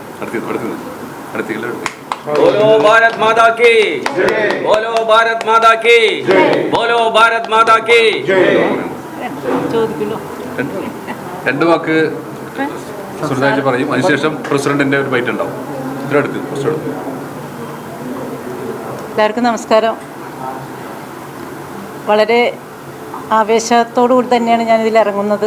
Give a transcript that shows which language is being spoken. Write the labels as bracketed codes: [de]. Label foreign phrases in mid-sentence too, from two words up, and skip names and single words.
[hi] बोलो भारत माता की, बोलो भारत माता की, बोलो भारत माता की. [ml] രണ്ട് വാക്ക് സുഹൃത്തായിട്ട് പറയും. അതിനുശേഷം പ്രസിഡന്റിന്റെ ഒരു ബൈറ്റ് ഉണ്ടാവും. എല്ലാവർക്കും നമസ്കാരം. വളരെ ആവേശത്തോടു കൂടി തന്നെയാണ് ഞാനിതിൽ ഇറങ്ങുന്നത്.